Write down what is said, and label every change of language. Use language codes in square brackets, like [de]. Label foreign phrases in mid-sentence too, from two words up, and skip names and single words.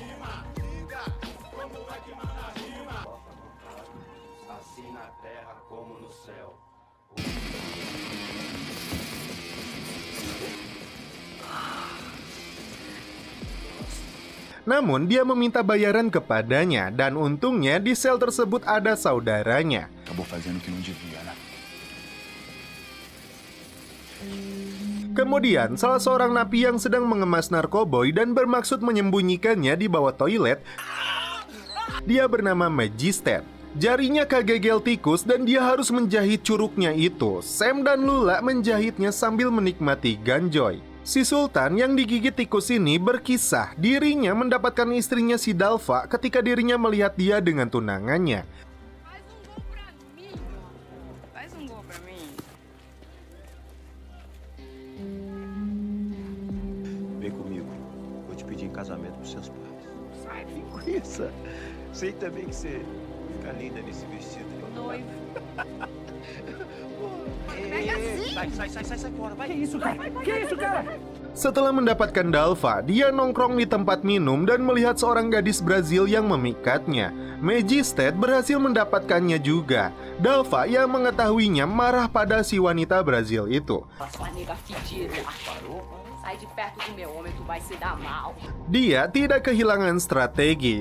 [id] Namun dia meminta bayaran kepadanya dan untungnya di sel tersebut ada saudaranya. [pt] Acabou fazendo o que não devia, né? [id] Kemudian salah seorang napi yang sedang mengemas narkoboy dan bermaksud menyembunyikannya di bawah toilet. Dia bernama Magister. Jarinya kagegel tikus dan dia harus menjahit curugnya itu. Sam dan Lula menjahitnya sambil menikmati ganjoy. Si Sultan yang digigit tikus ini berkisah dirinya mendapatkan istrinya si Dalva ketika dirinya melihat dia dengan tunangannya. [pt] Vem comigo. Vou te pedir em casamento pros seus pais. Sai, linguiça. Sei também que você fica linda nesse vestido. Noivo. Sai fora. Vai. Que isso, cara? [id] Setelah mendapatkan Dalva, dia nongkrong di tempat minum dan melihat seorang gadis Brazil yang memikatnya. Magister berhasil mendapatkannya juga. Dalva yang mengetahuinya marah pada si wanita Brazil itu. Dia tidak kehilangan strategi.